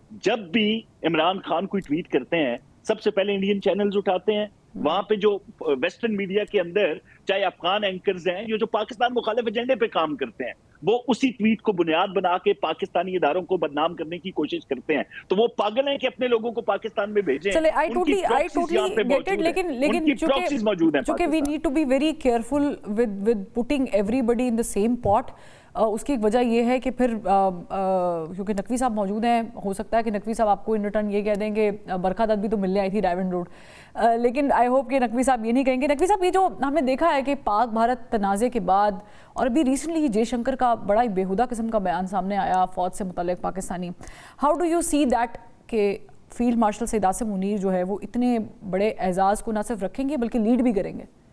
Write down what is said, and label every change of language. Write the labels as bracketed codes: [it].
[ur] جب بھی عمران خان کوئی ٹویٹ کرتے ہیں سب سے پہلے انڈین چینلز اٹھاتے ہیں, وہاں پہ جو ویسٹرن میڈیا کے اندر چاہے افغان اینکرز ہیں جو پاکستان مخالف ایجنڈے پہ کام کرتے ہیں, وہ اسی ٹویٹ کو بنیاد بنا کے پاکستانی اداروں کو بدنام کرنے کی کوشش کرتے ہیں. تو وہ پاگل ہیں کہ اپنے لوگوں کو پاکستان میں بھیجیں. لیکن چونکہ [en] we need to be very careful with putting everybody in the same pot. [ur] اس کی ایک وجہ یہ ہے کہ پھر کیونکہ نقوی صاحب موجود ہیں, ہو سکتا ہے کہ نقوی صاحب آپ کو ان ریٹرن یہ کہہ دیں کہ برکھا دت بھی تو ملنے آئی تھی ڈائمنڈ روڈ, لیکن آئی ہوپ کہ نقوی صاحب یہ نہیں کہیں گے. نقوی صاحب, یہ جو ہم نے دیکھا ہے کہ پاک بھارت تنازع کے بعد اور ابھی ریسنٹلی جے شنکر کا بڑا ہی بیہودہ قسم کا بیان سامنے آیا فوج سے متعلق Pakistani, [en] how do you see that [ur] کہ فیلڈ مارشل سید عاصم منیر جو ہے وہ اتنے بڑے اعزاز کو نہ صرف رکھیں گے بلکہ لیڈ بھی کریں گے؟